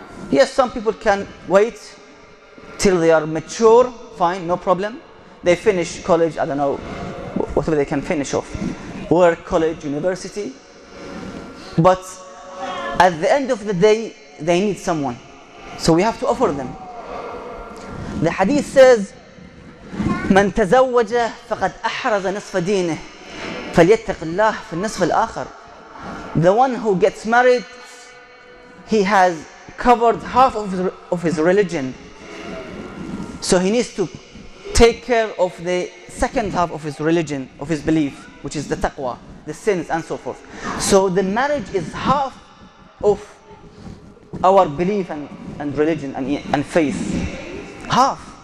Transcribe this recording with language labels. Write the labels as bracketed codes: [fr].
[en] Yes, some people can wait till they are mature, fine, no problem. They finish college, I don't know, whatever they can finish off. Work, college, university. But at the end of the day, they need someone. So we have to offer them. The hadith says, [ar] من تزوج فقد أحرز نصف دينه فليتق الله في النصف الآخر. [en] The one who gets married, he has covered half of his religion. So he needs to take care of the second half of his religion, of his belief, which is the taqwa, the sins and so forth. So the marriage is half of our belief and religion and faith. Half.